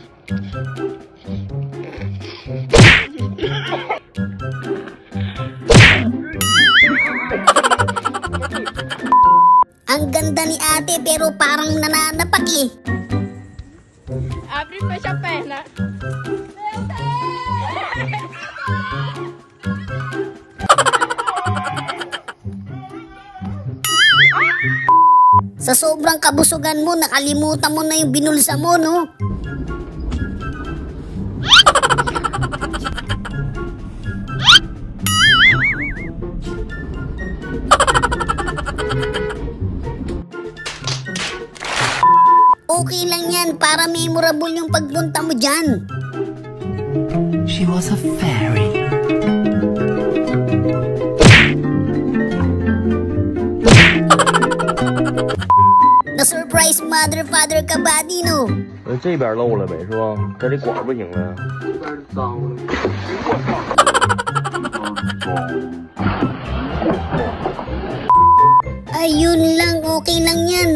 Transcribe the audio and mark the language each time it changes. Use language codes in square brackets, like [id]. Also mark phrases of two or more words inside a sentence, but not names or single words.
[tl] Ang ganda ni ate pero parang nananapak eh. [pt] Abre e fecha a perna. [tl] Sa sobrang kabusugan mo, nakalimutan mo na yung binulsa mo, no? Okay lang yan, para memorable yung pagpunta mo dyan. [en] She was a fairy. [tl] Na-surprise [en] mother, father [tl] ka ba, Dino? [zh] 这边漏了呗，是吧？这里管不行了。 [tl] Ayun lang, okay lang yan.